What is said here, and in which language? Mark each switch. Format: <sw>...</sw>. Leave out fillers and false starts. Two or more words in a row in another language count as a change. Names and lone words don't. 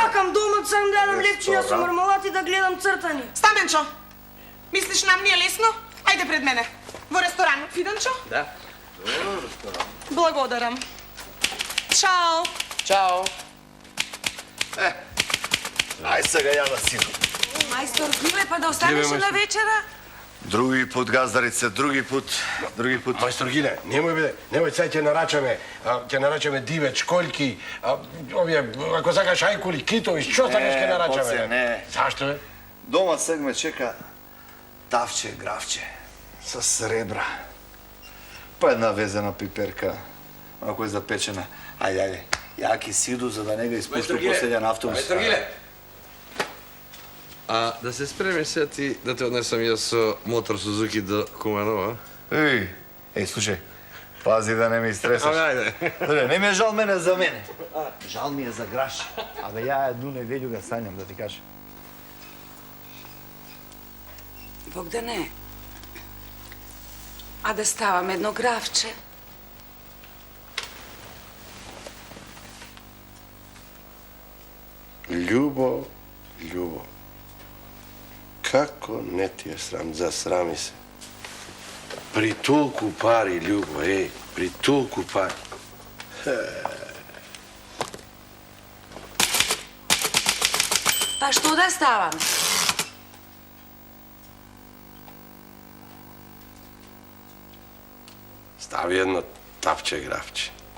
<mk>Сакам дома сам да јадам лепчиња со мармелад и да гледам цртани. Стаменчо, мислиш нам ни е лесно? Ајде пред мене. Во ресторан, Фиданчо? Да. Благодарам. Чао. Чао. Ај сега ја да сину. Мајстор Гиле, па да останеш на вечера?</mk> <sr>Други пут, газдарице, други пут.</sr> <mk>Majstor Gile,</mk> <sr>nemoj sad</sr> <mk>ќе нарачаме диве, чколки, овие, ако сакаш ајкули, китови, што сакаш ќе нарачаме? не. Зашто бе? Дома сега ме чека тавче, гравче, со сребра. Па една везена пиперка, ако е запечена. Ајде, јаки сиду за да не го испушту последен автобус. Мајстор Гиле. А да се спреме сега ти да те однесам јас со мотор Сузуки до Куманово, Еј, слушај, пази да не ме истресаш. ајде. Не ми е жал мене за мене. Жал ми е за Граш. Абе, ја едну неделю</mk> <sr>ga sanjam,</sr> <mk>да ти кажам. Bogdane, А да ставам едно гравче? Љубо, Љубо, како не ти је срам, засрами се. При толику пари, Љубо, еј, при толику пари. Па што да ставам? Стави једно тапче гравче.</mk>